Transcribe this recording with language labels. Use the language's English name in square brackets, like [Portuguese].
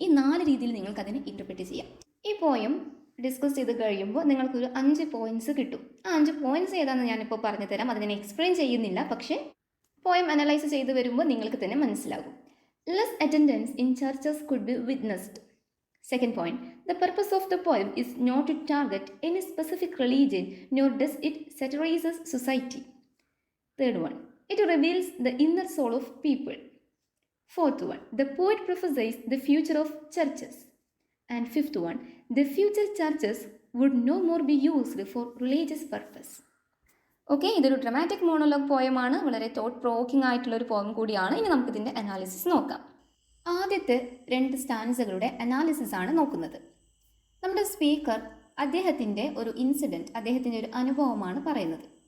[Malayalam] ഈ 4 രീതിയിൽ നിങ്ങൾക്ക് അതിനെ ഇൻ്റർപ്രറ്റ് ചെയ്യാം. ഈ പോയം ഡിസ്കസ് ചെയ്ത് കഴിയുമ്പോൾ നിങ്ങൾക്കൊരു 5 പോയിൻറ്റ്സ് കിട്ടും. ആ 5 പോയിൻറ്റ്സ് ഏതാണെന്ന് ഞാനിപ്പോൾ പറഞ്ഞു തരാം. അത് ഞാൻ എക്സ്പ്ലെയിൻ ചെയ്യുന്നില്ല, പക്ഷേ പോയം അനലൈസ് ചെയ്ത് വരുമ്പോൾ നിങ്ങൾക്ക് തന്നെ മനസ്സിലാകും. [English] Less attendance in churches could be witnessed. Second point, the purpose of the poem is not to target any specific religion, nor does it satirize society. Third one, it reveals the inner soul of people. Fourth one, the poet prophesies the future of churches. And fifth one, the future churches would no more be used for religious purpose. [Malayalam] Okay, ഇതൊരു dramatic monologue പോയമാണ്, വളരെ thought provoking ആയിട്ടുള്ളൊരു poem കൂടിയാണ്. ഇനി നമുക്കിതിൻ്റെ analysis നോക്കാം. ആദ്യത്തെ 2 സ്റ്റാൻസകളുടെ analysis ആണ് നോക്കുന്നത്. നമ്മുടെ സ്പീക്കർ അദ്ദേഹത്തിൻ്റെ ഒരു ഇൻസിഡൻറ്റ്, അദ്ദേഹത്തിൻ്റെ ഒരു അനുഭവമാണ് പറയുന്നത്.